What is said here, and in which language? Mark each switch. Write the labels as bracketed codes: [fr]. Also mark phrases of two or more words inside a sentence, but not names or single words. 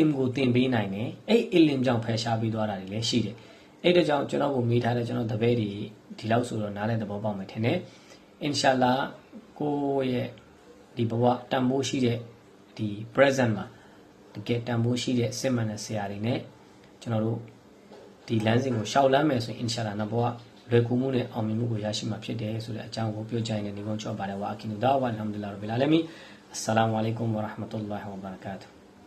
[my] မ်ကိုတင်ပေးနိုင်တယ်အဲ့အီလမ်ကြောင့်ဖယ်ရှားပေးသွားတာတွေလည်းရှိတယ်အဲ့ဒါကြောင့်ကျွန်တော်ကိုမေးထားတဲ့ကျွန်တော်တပည့်တွေဒီလောက်ဆိုတော့နားတဲ့သဘောပေါက်မယ်ထင်တယ်အင်ရှာလာကိုရဲ့ဒီဘဝတန်ဖိုးရှိတဲ့ဒီ present မှာတကယ်တန်ဖိုးရှိတဲ့စစ်မှန်တဲ့ဆရာတွေနဲ့ကျွန်တော်တို့ဒီလမ်းစဉ်ကိုရှောက်လမ်းမယ်ဆိုရင်အင်ရှာလာနောက်ဘဝလွယ်ကူမှုနဲ့အောင်မြင်မှုကိုရရှိမှာဖြစ်တယ်ဆိုတဲ့အကြောင်းကိုပြောကြရင်ဒီကုန်းချော့ပါတယ်ဝါအကီနူဒါဝါအလ်ဟမ်ဒူလ [ar] رب العالمين السلام عليكم ورحمة الله وبركاته